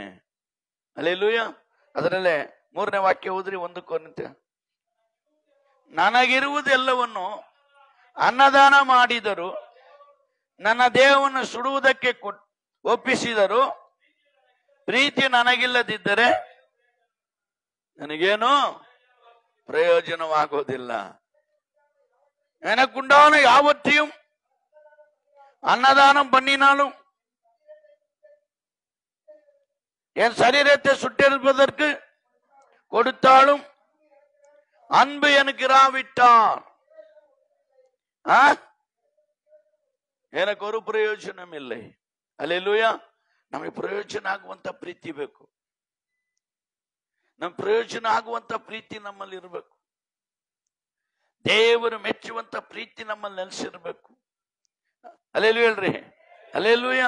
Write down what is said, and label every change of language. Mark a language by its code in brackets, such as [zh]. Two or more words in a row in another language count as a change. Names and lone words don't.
[kn] ಹಲ್ಲೆಲೂಯಾ. ಅದರಲ್ಲೇ 3ನೇ ವಾಕ್ಯ ಓದ್ರಿ, 1 ಕೊರಿಂಥಿ. ನನಗಿರುವುದೆಲ್ಲವನ್ನು ಅನ್ನದಾನ ಮಾಡಿದರು, ನನ್ನ ದೇಹವನ್ನು ಸುಡುವುದಕ್ಕೆ ಒಪ್ಪಿಸಿದರು, ಪ್ರೀತಿ ನನಗಿಲ್ಲದಿದ್ದರೆ ನನಗೇನು பிரயோஜனமாகுவதில்ல. [ta] எனக்குண்டான யாவற்றையும் அன்னதானம் பண்ணினாலும், என் சரீரத்தை சுட்டெரிப்பதற்கு கொடுத்தாலும், அன்பு எனக்கு இராவிட்டால் எனக்கு ஒரு ಪ್ರಯೋಜನ இல்லை. [kn] ಹಲ್ಲೆಲೂಯಾ. ನಮಗೆ ಪ್ರಯೋಜನ ಆಗುವಂತ ಪ್ರೀತಿ ಬೇಕು. ನಮ್ ಪ್ರಯೋಜನ ಆಗುವಂತ ಪ್ರೀತಿ ನಮ್ಮಲ್ಲಿ ಇರಬೇಕು. ದೇವರು ಮೆಚ್ಚುವಂತ ಪ್ರೀತಿ ನಮ್ಮಲ್ಲಿ ನೆಲೆಸಿರ್ಬೇಕು. ಹಲ್ಲೆಲೂಯಾ ಹೇಳ್ರಿ, ಹಲ್ಲೆಲೂಯಾ.